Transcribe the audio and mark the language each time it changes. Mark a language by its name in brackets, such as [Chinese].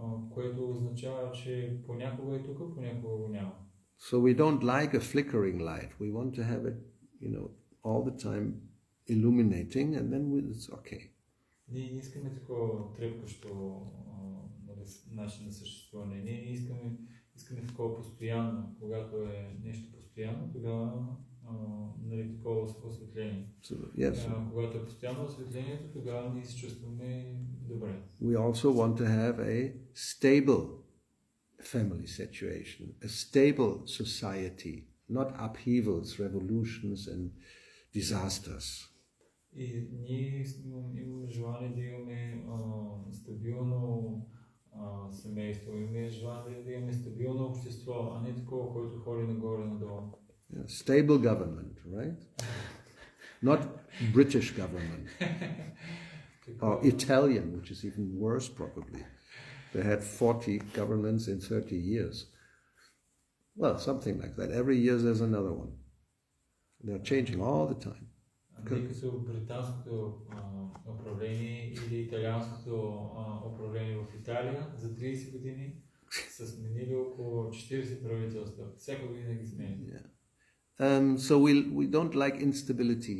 [Bulgarian] Което означава, че понякога е тук, понякога го няма. [English] So we don't like a flickering light. We want to have it, all the time illuminating, and then it's okay. [Bulgarian] Ние не искаме такова трепкащо начин на съществуване. Ние искаме такова постоянно. Когато е нещо постоянно, тогава такова осветление. [English] So, yes. [Bulgarian] Когато е постоянно осветлението, тогава ние се чувстваме добре. [English] We also want to have a stable family situation, a stable society, not upheavals, revolutions and disasters. [Bulgarian] И ние имаме желание да имаме стабилно семейство, имаме желание да имаме стабилно общество, а не такова, което ходи нагоре-надолу. [English] Yeah, stable government, right? Not British government. Or Italian, which is even worse probably. They had 40 governments in 30 years. Well, something like that. Every year there's another one. They're changing all the time. [Bulgarian] Не като британското управление или италианското управление в Италия за 30 години са сменили около 40 правителства. Всяка година ги сменят. [English] So we don't like instability.